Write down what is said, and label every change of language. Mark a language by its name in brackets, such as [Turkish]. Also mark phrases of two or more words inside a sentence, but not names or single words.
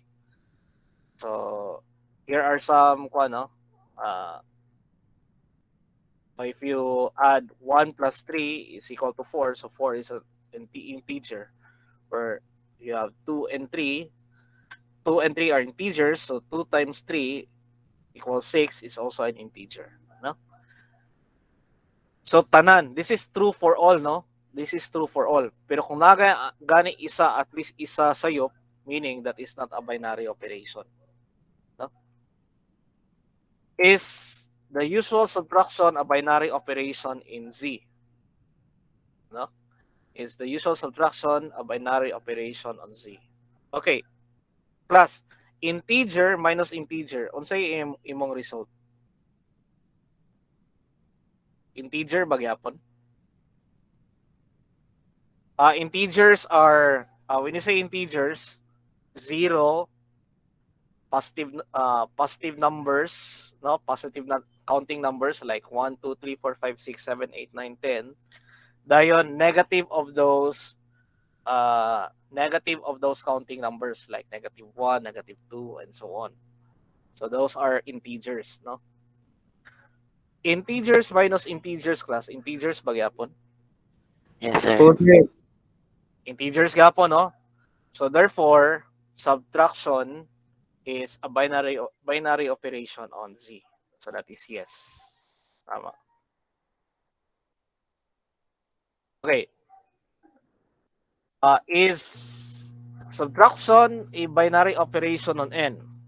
[English] So here are some so if you add 1 plus 3 is equal to 4, so 4 is an integer. Where you have 2 and 3. 2 and 3 are integers, so 2 times 3 equals 6 is also an integer. No? So tanan, this is true for all, no? This is true for all. [Cebuano] Pero kung gani isa, [English] at least [Cebuano] isa sayop, [English] meaning that is not a binary operation. No? Is the usual subtraction a binary operation in Z? No? Is the usual subtraction a binary operation on Z? Okay. Plus, integer minus integer. [Cebuano] Unsay imong result? Integer ba gyapon? [English] Integers are, when you say integers, 0, positive numbers, no? Positive counting numbers like 1, 2, 3, 4, 5, 6, 7, 8, 9, 10. Dayon, negative of those negative of those counting numbers like -1, -2, and so on. So those are integers, no? Integers minus integers class. [Cebuano] Integers ba gyapon? [English] Yes, sir. Oh, sir. [Cebuano] Integers gyapon, no? [English] So therefore, subtraction is a binary operation on Z. So that is yes. Tama. Okay. Is subtraction a binary operation on N?